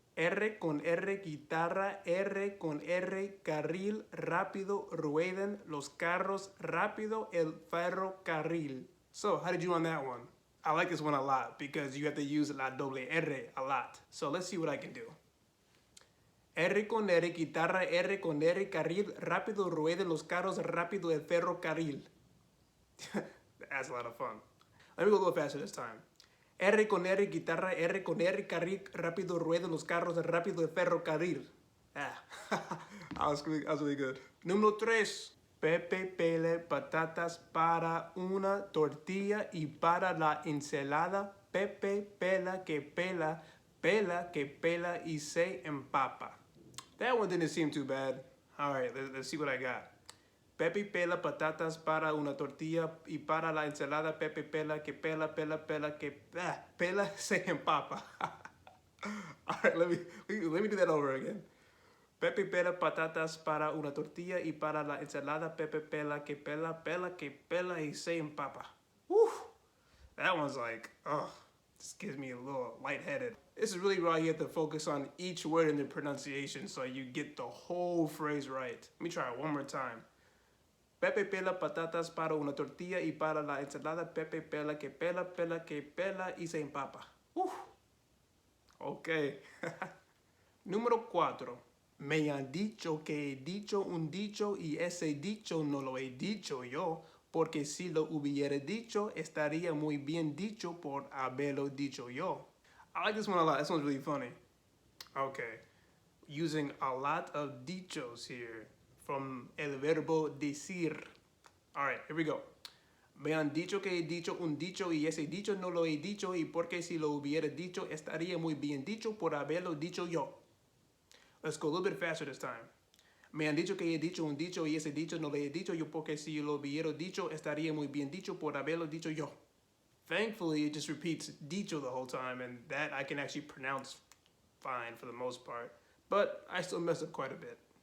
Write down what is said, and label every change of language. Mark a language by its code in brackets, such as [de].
[es] R con R guitarra, R con R carril, rápido ruedan los carros, rápido el ferrocarril. [en] So, how did you on that one? I like this one a lot because you have to use [es] la doble R [en] a lot. So let's see what I can do. [es] R con R guitarra, R con R carril, rápido ruedan los carros, rápido el ferrocarril. [en] That's a lot of fun. Let me go a little faster this time. [es] R con R guitarra, R con R carril, rápido ruedan los carros, rápido el ferrocarril. [en] I was really good. [es] Número 3. Pepe pela patatas para una tortilla y para la ensalada. Pepe pela que pela, pela que pela y se empapa. [en] That one didn't seem too bad. All right, let's see what I got. [es] Pepe pela patatas para una tortilla y para la ensalada. Pepe pela que pela, pela que pela se empapa. [en] All right, let me do that over again. [es] Pepe pela patatas para una tortilla y para la ensalada. Pepe pela que pela y se empapa. [en] Whew. That one's like, this gives me a little lightheaded. This is really where you have to focus on each word in the pronunciation so you get the whole phrase right. Let me try it one more time. [es] Pepe pela patatas para una tortilla y para la ensalada. Pepe pela que pela y se empapa. [en] Whew. Okay. [es] Número 4. Me han dicho que he dicho un dicho y ese dicho no lo he dicho yo, porque si lo hubiera dicho, estaría muy bien dicho por haberlo dicho yo. [en] I like this one a lot. This one's really funny. Okay. Using a lot of dichos here from [es] el verbo decir. [en] All right, here we go. [es] Me han dicho que he dicho un dicho y ese dicho no lo he dicho y porque si lo hubiera dicho, estaría muy bien dicho por haberlo dicho yo. [en] Let's go a little bit faster this time. [es] Me han dicho que he dicho un dicho y ese dicho no le he dicho yo porque si lo hubiera dicho estaría muy bien dicho por haberlo dicho yo. [en] Thankfully, it just repeats dicho the whole time, and that I can actually pronounce fine for the most part. But I still mess up quite a bit.